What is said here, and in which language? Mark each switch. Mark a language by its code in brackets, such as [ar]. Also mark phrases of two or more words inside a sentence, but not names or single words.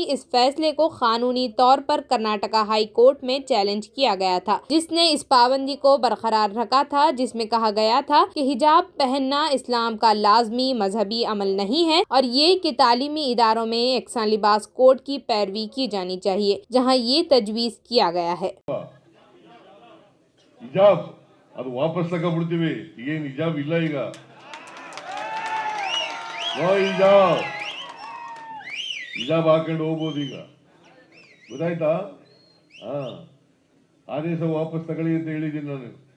[ur] اس فیصلے کو قانونی طور پر کرناٹکا [en] High Court [ur] میں چیلنج کیا گیا تھا، جس نے اس پابندی کو برقرار رکھا تھا، جس میں کہا گیا تھا کہ حجاب پہننا اسلام کا لازمی مذہبی عمل نہیں ہے اور یہ کہ تعلیمی اداروں میں یکساں لباس کوڈ کی پیروی کی جانی چاہیے، جہاں یہ تجویز کیا گیا ہے. [kn] ಹಿಜಾಬ್ ಅದು ವಾಪಸ್ ತಗೊಂಡ್ಬಿಡ್ತೀವಿ, ಏನು ಹಿಜಾಬ್ ಇಲ್ಲ ಈಗ. ಹಿಜಾಬ್ ಹಾಕೊಂಡು ಹೋಗ್ಬೋದು ಈಗ, ಗೊತ್ತಾಯ್ತಾ? ಆದೇಶ ವಾಪಸ್ ತಗೊಳ್ಳಿ ಅಂತ ಹೇಳಿದ್ದೀನಿ ನಾನು.